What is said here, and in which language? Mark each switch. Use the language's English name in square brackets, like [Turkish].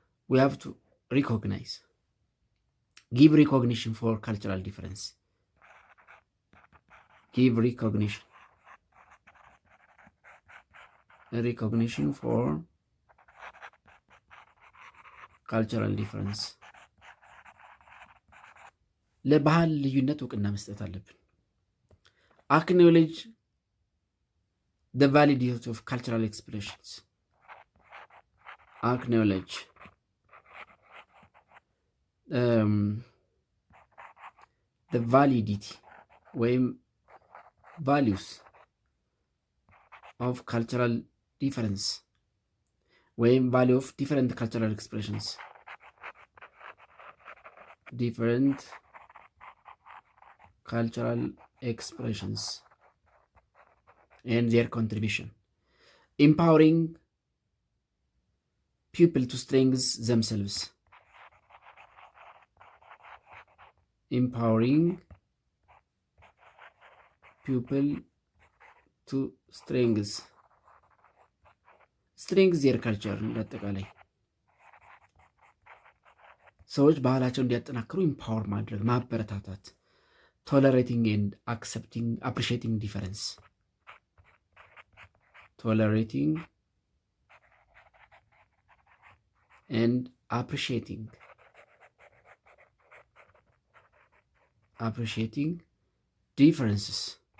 [English] we have to give recognition for cultural difference. Give recognition for cultural difference. [Amharic] ለባህል ልዩነት እውቅና መስጠት አለብን። [English] አክኖሌጅ the validity of cultural expressions. Acknowledge the validity ወይም values of cultural difference ወይም value of different cultural expressions. different cultural expressions and their contribution. Empowering people to strengthen themselves. Empowering people to strengthen their culture. [Amharic] እንዳጠቃላይ ሰዎች ባህላቸውን እንዲያጠናክሩ ኢምፓወር ማድረግ ማበረታታት። [English] tolerating and appreciating difference. Tolerating and appreciating appreciating differences.